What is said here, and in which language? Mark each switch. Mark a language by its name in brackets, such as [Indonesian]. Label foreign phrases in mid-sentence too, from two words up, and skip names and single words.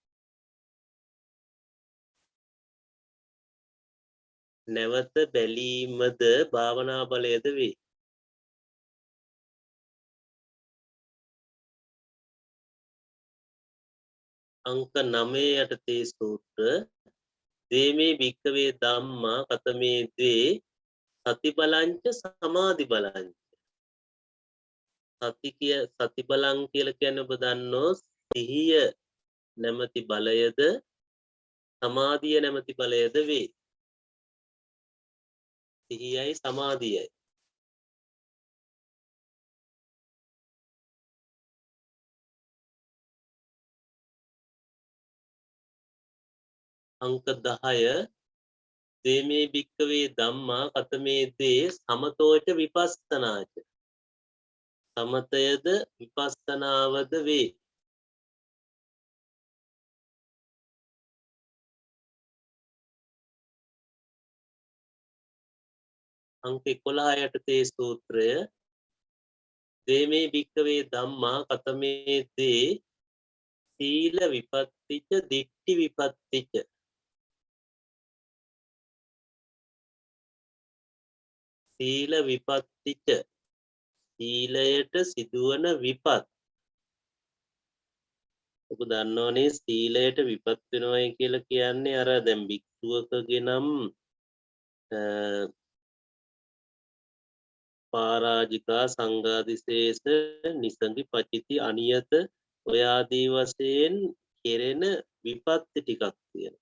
[Sinhala] නැවත බැලීමද භාවනා ඵලයද වේ. අංක 9 යටතේ සූත්‍ර [Pali] දේමේ භික්කවේ ධම්මා කතමේ දේ සති බලංච සමාධි බලංච. සති බලං [Sinhala] කියලා කියන්නේ ඔබ දන්නෝ සිහිය නැමැති බලයද සමාධිය නැමැති බලයද වේ. සිහියයි සමාධියයි. [Pali] අංක 10 දේමේ භික්කවේ ධම්මා කතමේ දේ සමතෝච විපස්සනාච. [Sinhala] සමතයද විපස්සනාවද වේ. අංක 11 යටතේ සූත්‍රය [Pali] දේමේ භික්කවේ ධම්මා කතමේ දේ සීල විපත්තිච දිට්ඨි විපත්තිච. සීල විපත්තිච [Sinhala] සීලයට සිදුවන විපත්. ඔබ දන්නවනේ සීලයට විපත් වෙනවයි කියලා කියන්නේ අර දැන් භික්ෂුවකගේ නම් පරාජිකා සංඝාදිශේෂ නිසංගි පචිති අනියත ඔය ආදී වශයෙන් කෙරෙන විපත්ති ටිකක් තියෙනවා.